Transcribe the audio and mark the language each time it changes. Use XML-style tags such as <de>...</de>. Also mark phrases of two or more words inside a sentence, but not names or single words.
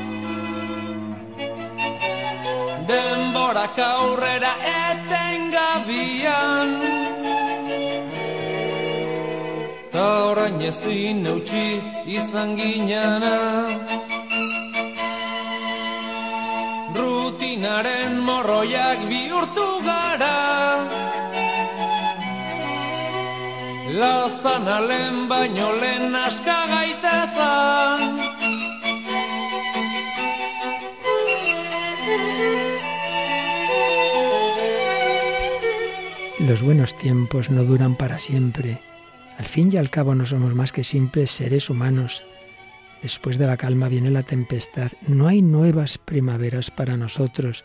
<eu>Denborak aurrera etengabian, ta orain ezin eutsi izan ginana. Rutinaren morroiak bihurtu gara, laztana lehen baino lehen aska gaitezan.</eu> <es>Los buenos tiempos no duran para siempre. Al fin y al cabo no somos más que simples seres humanos. Después de la calma viene la tempestad. No hay nuevas primaveras para nosotros.</es>